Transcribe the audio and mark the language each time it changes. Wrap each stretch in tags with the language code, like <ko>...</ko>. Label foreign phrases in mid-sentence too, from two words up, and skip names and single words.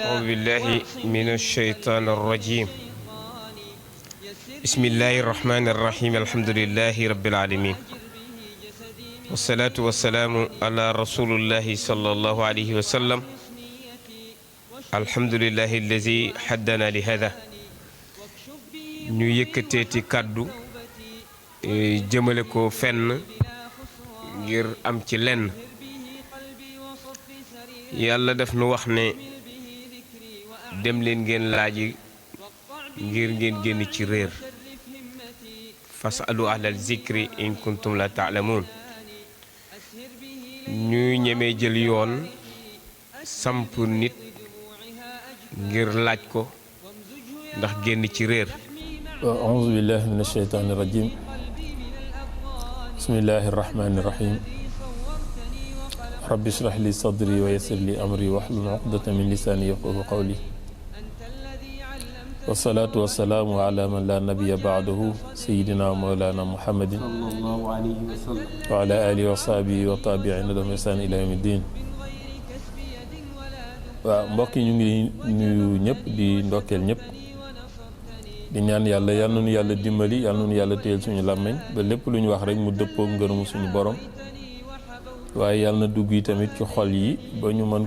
<ar>أعوذ بالله من الشيطان الرجيم بسم الله الرحمن الرحيم الحمد لله رب العالمين والصلاة والسلام على رسول الله صلى الله عليه وسلم الحمد لله الذي حدنا لهذا</ar> <wo>ñu yëkkateeti kàddu jëmale ko fenn ngir am ci lenn yàlla daf nu wax ne dem leen ngeen laaji ngir ngeen génn ci réer</wo> <ar>فاسألوا أهل الذكر إن كنتم لا تعلمون</ar> <wo>ñu ñemee jël yoon samp nit ngir laaj ko ndax génn ci réer.</wo> <ar>أعوذ بالله من الشيطان الرجيم بسم الله الرحمن الرحيم رب اشرح لي صدري ويسر لي أمري واحلل عقدة من لساني يفقهوا قولي والصلاة والسلام على من لا نبي بعده سيدنا مولانا محمد صلى الله عليه وسلم وعلى آله وصحبه وتابعين لهم بإحسان إلى يوم الدين.</ar> <wo>mbokk yi ñu ngi nuyu ñëpp di ndokkeel ñëpp di ñaan yàlla yal na nu yàlla dimbali yal na nu yàlla téyel suñu làmmiñ ba lépp lu ñu wax rek mu dëppoo ngërëmu suñu borom waaye yàlla na dugg yi tamit ci xol yi ba ñu mën</wo>